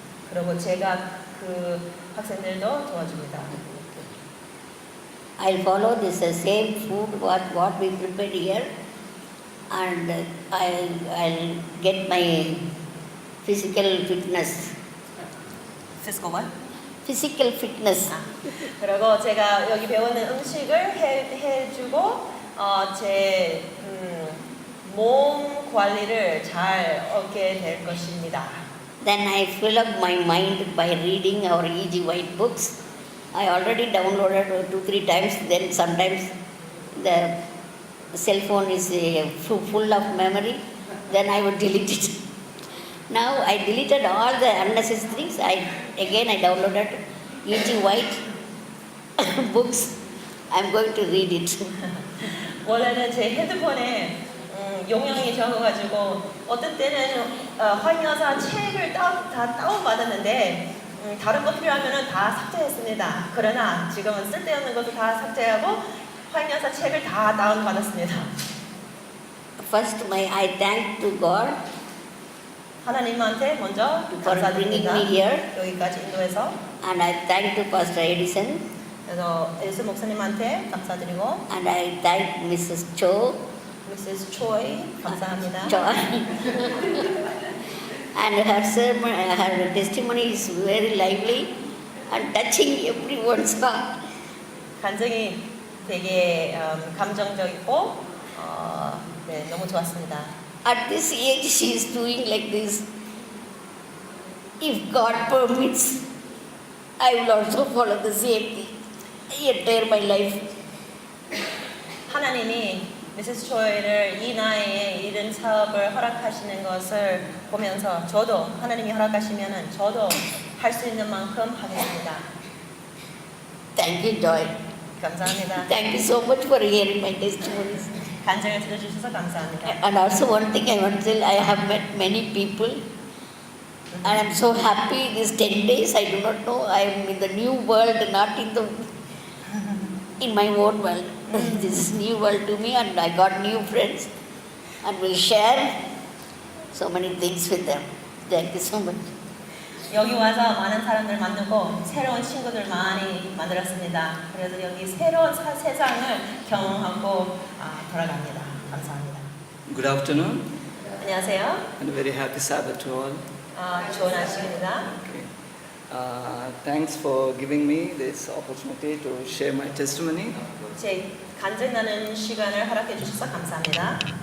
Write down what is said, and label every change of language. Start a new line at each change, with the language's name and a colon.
Korean: 그리고 제가 그 학생들도 도와줍니다.
English: I'll follow this same food what we prepared here, and I'll get my physical fitness. Physical what? Physical fitness.
Korean: 그리고 제가 여기 배우는 음식을 해주고 제 몸 관리를 잘 얻게 될 것입니다.
English: Then I fill up my mind by reading our E.G. White books. I already downloaded 2-3 times. Then sometimes the cell phone is full of memory. Then I would delete it. Now I deleted all the unnecessary things. I downloaded E.G. White books. I'm going to read it.
Korean: 원래는 제 핸드폰에 용량이 적어가지고 어떤 때는 화인여사 책을 다 다운받았는데 다른 거 필요하면 다 삭제했습니다. 그러나 지금은 쓸데없는 것도 다 삭제하고 화인여사 책을 다 다운받았습니다.
English: First, I thank to God
Korean: 하나님한테 먼저
English: for bringing
Korean: 감사드립니다.
English: me here,
Korean: 여기까지 인도해서
English: and I thank to Pastor Edison,
Korean: 그래서 에디슨 목사님한테 감사드리고
English: and I thank Mrs. Cho,
Korean: 미시스 초이 감사합니다.
English: And her sermon, her testimony is very lively and touching everyone's heart.
Korean: 간증이 되게 감정적이고 네, 너무 좋았습니다.
English: At this age, she is doing like this. If God permits, I will also follow the same thing. Entire my life.
Korean: 하나님이 미세스 조이를 이 나이에 이런 사업을 허락하시는 것을 보면서 저도 하나님이 허락하시면은 저도 할 수 있는 만큼 하겠습니다.
English: Thank you, Joy.
Korean: 감사합니다.
English: Thank you so much for hearing my testimonies.
Korean: 간증을 들어주셔서 감사합니다.
English: And also one thing I want to tell, I have met many people and I'm so happy these 10 days. I do not know, I am in the new world, not in my own world. This is new world to me and I got new friends and will share so many things with them. Thank you so much.
Korean: 여기 와서 많은 사람들 만나고 새로운 친구들 많이 만들었습니다. 그래서 여기 새로운 세상을 경험하고 돌아갑니다. 감사합니다.
English: Good afternoon
Korean: 안녕하세요.
English: and a very happy Sabbath to all.
Korean: 좋은 아침입니다.
English: Okay. Thanks for giving me this opportunity to share my testimony.
Korean: 제 간증 나눈 시간을 허락해 주셔서 감사합니다.